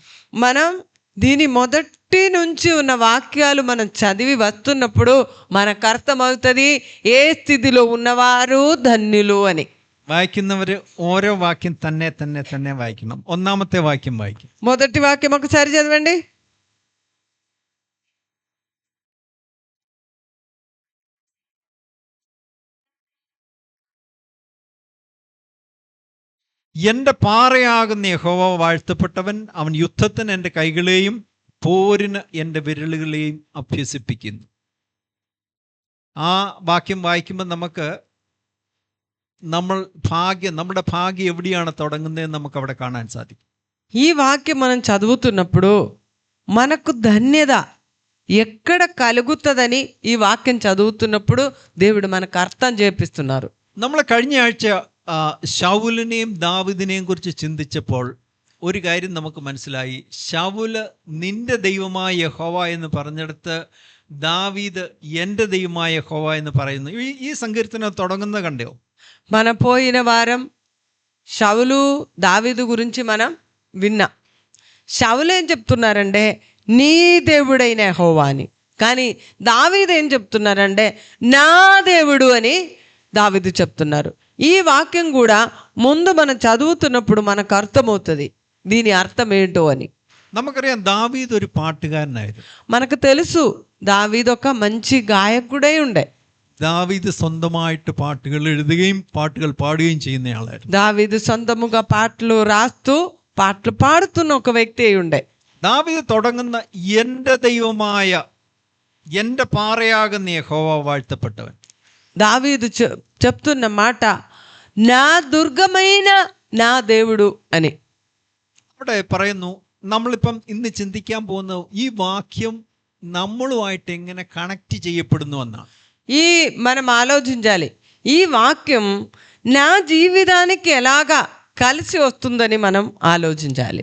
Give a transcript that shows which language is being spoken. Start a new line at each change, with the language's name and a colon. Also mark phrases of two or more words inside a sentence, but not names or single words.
Telugu: మనం దీని మొదటి నుంచి ఉన్న వాక్యాలు మనం చదివి వస్తున్నప్పుడు మనకు అర్థమవుతుంది ఏ స్థితిలో ఉన్నవారు ధన్యులు అని.
Malayalam: വായിക്കുന്നവർ ഓരോ വാക്യം തന്നെ വായിക്കണം. ഒന്നാമത്തെ വാക്യം വായിക്കും.
Telugu: మొదటి వాక్యం ఒకసారి చదవండి.
Malayalam: എൻ്റെ പാറയാകുന്ന യഹോവ വാഴ്ത്തപ്പെട്ടവൻ, അവൻ യുദ്ധത്തിന് എൻ്റെ കൈകളെയും പോരിന് എൻ്റെ വിരലുകളെയും അഭ്യസിപ്പിക്കുന്നു. ആ വാക്യം വായിക്കുമ്പോൾ നമുക്ക് നമ്മുടെ ഭാഗ്യം എവിടെയാണ് തുടങ്ങുന്നതെന്ന് നമുക്ക് അവിടെ കാണാൻ സാധിക്കും.
Telugu: ఈ వాక్యం మనం చదువుతున్నప్పుడు మనకు ధన్యత ఎక్కడ కలుగుతుందని ఈ వాక్యం చదువుతున్నప్పుడు దేవుడు మనకు అర్థం చేపిస్తున్నారు.
Malayalam: നമ്മൾ കഴിഞ്ഞ ആഴ്ച ശൗലിനെയും ദാവീദിനെയും കുറിച്ച് ചിന്തിച്ചപ്പോൾ ഒരു കാര്യം നമുക്ക് മനസ്സിലായി. ശൗല് നിന്റെ ദൈവമായ യഹോവ എന്ന് പറഞ്ഞെടുത്ത് ദാവീദ് എൻ്റെ ദൈവമായ യഹോവ എന്ന് പറയുന്നു. ഈ സങ്കീർത്തനം തുടങ്ങുന്നത് കണ്ടോ?
Telugu: మన పోయిన వారం శౌలు దావీదు గురించి మనం విన్నాం. శౌలు ఏం చెప్తున్నారంటే నీ దేవుడైన యెహోవా అని, కానీ దావీదు ఏం చెప్తున్నారంటే నా దేవుడు అని దావీదు చెప్తున్నారు. ఈ వాక్యం కూడా ముందు మనం చదువుతున్నప్పుడు మనకు అర్థమవుతుంది దీని అర్థం ఏంటో అని.
Malayalam: നമുക്കറിയാം ദാവീദ് ഒരു പാട്ടുകാരനായിരുന്നു.
Telugu: మనకు తెలుసు దావీదు ఒక మంచి గాయకుడై ఉండే.
Malayalam: ദാവീദ് സ്വന്തമായിട്ട് പാട്ടുകൾ എഴുതുകയും പാട്ടുകൾ പാടുകയും ചെയ്യുന്നയാളായിരുന്നു.
Telugu: దావీదు సొంతముగా పాటలు రాస్తూ పాటలు పాడుతున్న ఒక వ్యక్తి అయి ఉండే.
Malayalam: ദാവീദ് തുടങ്ങുന്ന എൻ്റെ ദൈവമായ എൻ്റെ പാറയാകുന്ന യഹോവ വാഴ്ത്തപ്പെട്ടവൻ.
Telugu: దావీదు చెప్తున్న మాట నా దుర్గమైన నా దేవుడు అని.
Malayalam: അവിടെ പറയുന്നു, നമ്മളിപ്പം ഇന്ന് ചിന്തിക്കാൻ പോകുന്ന ഈ വാക്യം നമ്മളുമായിട്ട് എങ്ങനെ കണക്ട് ചെയ്യപ്പെടുന്നു എന്നാണ്.
Telugu: ఈ మనం ఆలోచించాలి ఈ వాక్యం నా జీవితానికి ఎలాగా కలిసి వస్తుందని మనం ఆలోచించాలి.